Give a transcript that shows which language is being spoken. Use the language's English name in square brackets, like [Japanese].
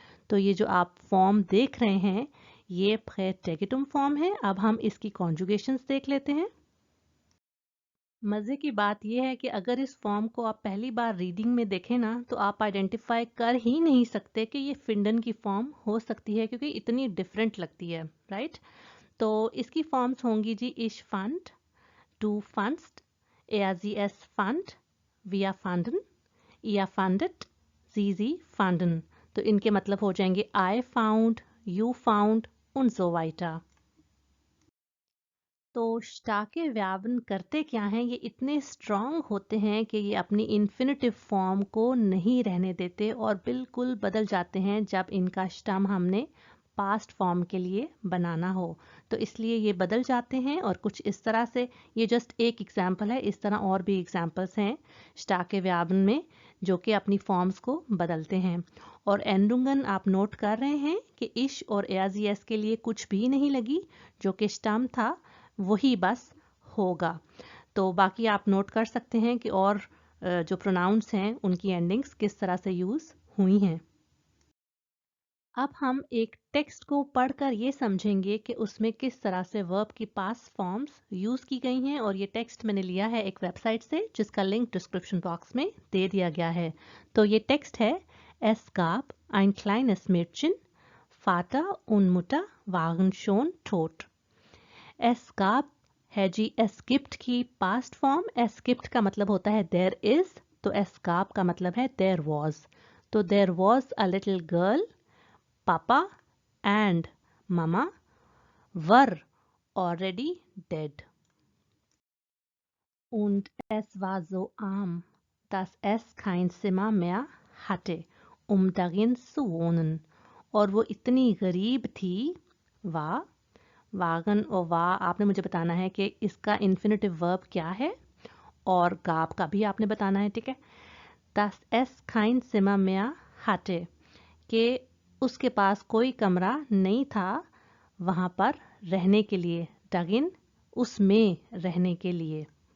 [Hindi] तो ये जो आप फॉर्म देख रहे हैं ये प्रेटेगिटुम फॉर्म है। अब हम इसकी कॉन्जुगेशंस देख लेते हैं। मज़े की बात यह है कि अगर इस फॉर्म को आप पहली बार रीडिंग में देखें ना तो आप आइडेंटिफाई कर ही नहीं सकते कि ये फिंडन की फॉर्म हो सकती है, क्योंकि इतनी डिफरेंट लगती है, राइट। तो इसकी फॉर्म्स होंगी जी [German] इश फंड, du fandst, sie es fand, wir fanden, ihr fandet, sie fanden। [Hindi] तो इनके मतलब हो जाएंगे [English] I found, you found [German] und so weiter। [Hindi] तो स्टाके व्यापन करते क्या हैं, ये इतने स्ट्रांग होते हैं कि ये अपनी इन्फिनिटिव फॉर्म को नहीं रहने देते और बिल्कुल बदल जाते हैं जब इनका स्टम हमने पास्ट फॉर्म के लिए बनाना हो। तो इसलिए ये बदल जाते हैं और कुछ इस तरह से। ये जस्ट एक एग्जाम्पल है, इस तरह और भी एग्जाम्पल्स हैं स्टाके व्यापन में जो कि अपनी फॉर्म्स को बदलते हैं। और एंडुंगन आप नोट कर रहे हैं कि इश और एस के लिए कुछ भी नहीं लगी, जो कि स्टम था वही बस होगा। तो बाकी आप नोट कर सकते हैं कि और जो प्रोनाउंस हैं उनकी एंडिंग्स किस तरह से यूज़ हुई हैं। अब हम एक टेक्स्ट को पढ़कर ये समझेंगे कि उसमें किस तरह से वर्ब की पास्ट फॉर्म्स यूज़ की गई हैं, और ये टेक्स्ट मैंने लिया है एक वेबसाइट से जिसका लिंक डिस्क्रिप्शन बॉक्स में दे दिया गया है। तो ये टेक्स्ट है: [German] Es gab ein kleines Mädchen, Vater und Mutter waren schon tot. [Hindi] Es gab है जी es gibt की पास्ट फॉर्म। es gibt का मतलब होता है [English] there is, [Hindi] तो es gab का मतलब है [English] there was। [Hindi] तो [English] there was a little girl, Papa and Mama were already dead. [German] Und es war so arm, dass es kein Zimmer mehr hatte, darin zu wohnen. [Hindi] और वो इतनी गरीब थी। वाह, वागन और वाह आपने मुझे बताना है कि इसका इन्फिनेटिव वर्ब क्या है, और गाब का भी आपने बताना है, ठीक है। [German] dass es kein Zimmer mehr hatte, [Hindi] कि उसके पास कोई कमरा नहीं था वहाँ पर रहने के लिए, darin उसमें रहने के लिए।